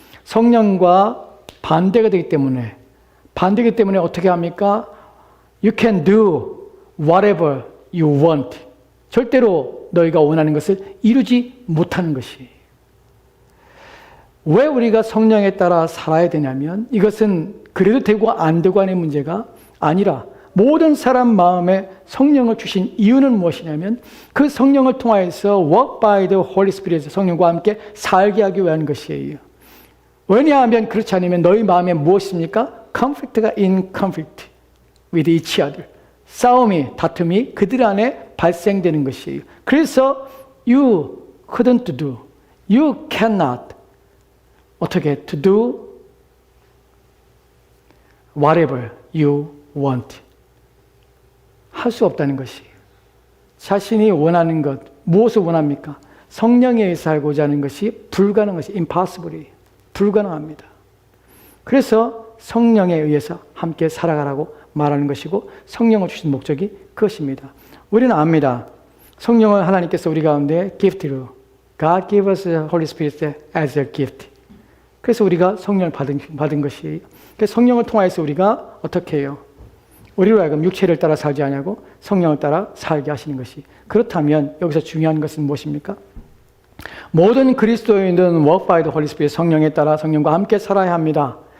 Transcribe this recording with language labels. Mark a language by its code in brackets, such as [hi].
[ko] 성령과 반대가 되기 때문에 어떻게 합니까? [en] You can do whatever you want. [ko] 절대로 너희가 원하는 것을 이루지 못하는 것이. 왜 우리가 성령에 따라 살아야 되냐면 이것은 그래도 되고 안 되고 하는 문제가 아니라 모든 사람 마음에 성령을 주신 이유는 무엇이냐면 그 성령을 통하여서 [en] walk by the Holy Spirit, [ko] 성령과 함께 살게 하기 위한 것이에요. 왜냐하면 그렇지 않으면 너희 마음에 무엇입니까? [en] conflict가 in conflict with each other. [ko] 다툼이 그들 안에 발생되는 것이에요. 그래서 [en] you couldn't do, you cannot [ko] 어떻게 [en] to do whatever you want. [ko] 할 수 없다는 것이에요. 자신이 원하는 것, 무엇을 원합니까? 성령에 의해 살고자 하는 것이 불가능한 것이 impossible이에요. 불가능합니다. 그래서 성령에 의해서 함께 살아가라고 말하는 것이고 성령을 주신 목적이 그것입니다. 우리는 압니다. 성령을 하나님께서 우리 가운데 gift로 [en] God gave us the Holy Spirit as a gift. [ko] 그래서 우리가 성령을 받은 것이에요. 그래서 성령을 통해서 우리가 어떻게 해요? 우리로 하여금 육체를 따라 살지 않냐고 성령을 따라 살게 하시는 것이. 그렇다면 여기서 중요한 것은 무엇입니까? 모든 그리스도인들은 [en] walk by the Holy Spirit, [ko] 성령에 따라 성령과 함께 살아야 합니다.